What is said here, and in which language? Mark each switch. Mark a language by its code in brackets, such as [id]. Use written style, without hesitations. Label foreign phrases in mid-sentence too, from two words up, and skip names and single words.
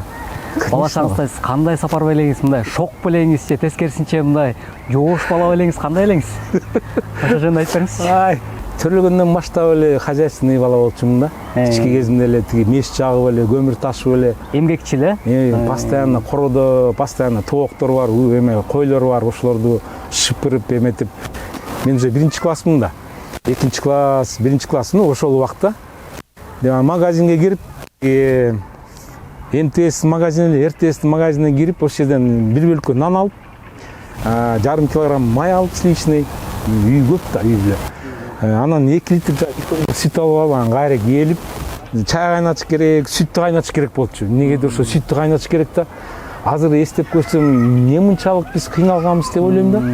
[ky] Бала чагыңызда сиз кандай Сапарбек элеңиз, мындай шок белеңиз же тескерисинче мындай жоош бала белеңиз, кандай элеңиз? Ошол жөнүндө айтып бериңизчи. Төрөлгөндөн баштап эле хозяйственный бала болчумун да. Кичке кезимде эле тиги меш жагып эле, көмүр ташып эле. Эмгекчил постоянно короодо, постоянно тооктор бар, койлор бар, ошолорду шыпырып эметип. Мен уже 1-классмын да. 2-класс, 1-класс, ошол убакта магазинге кирип, МТС магазине, РТС магазине кирип, ошол жерден бир бөлкө нан алып, жарым килограмм май алып сличный, үй көп да, үйдө. Анан 2 литр сүт алып, анан кайра келип, чай кайнатыш керек, сүттү кайнатыш керек болчу. Эмнеге ошо сүттү кайнатыш керек да? Азыр эстеп көрсөм, эмне мынчалык биз кыйналганбыз деп ойлойм да.